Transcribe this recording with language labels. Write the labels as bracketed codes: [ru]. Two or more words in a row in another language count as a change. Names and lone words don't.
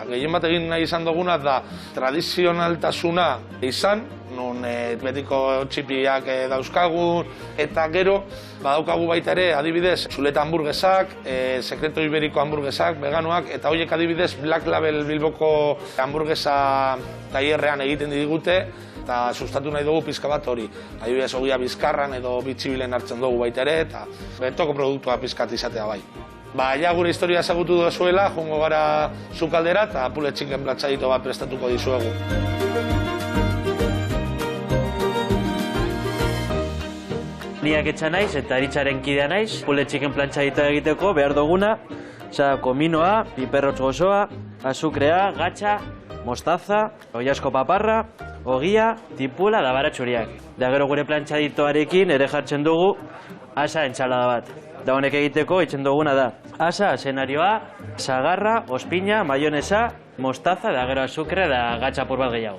[eu] Gehien bat egin nahi izan duguna da tradizionaltasuna izan, non betiko txipiak dauzkagu, eta gero badaukagu baita ere, adibidez, zuleta hamburguesak, [es] sekreto iberiko [eu] hamburguesak, veganoak, eta horiek adibidez Black Label Bilboko hamburguesa tailerrean egiten digute, eta sustatu nahi dugu pizka bat hori. Adibidez, ogia bizkarran edo bitxibilen hartzen dugu baita ere, eta betoko produktua pizkat izatea bai. Ja gure historia ezagutu duzuela, joango gara sukaldera eta [en] pulled chicken [eu] platxadito bat prestatuko dizuegu. Ni Aketza naiz eta Aritzaren kidea naiz. [en] Pulled chicken [eu] platxadito egiteko behar duguna, kominoa, piperrotz gozoa, azukrea, gatxa, mostaza, oilasko paparra, ogia, tipula da baratxuriak. Da gero gure plantxaditoarekin ere jartzen dugu asa entsalada bat. Da honek egiteko itzen duguna da asa, azenarioa, sagarra, ospina, maionesa, mostaza, da gero azukre da gatxapur bat gehiago.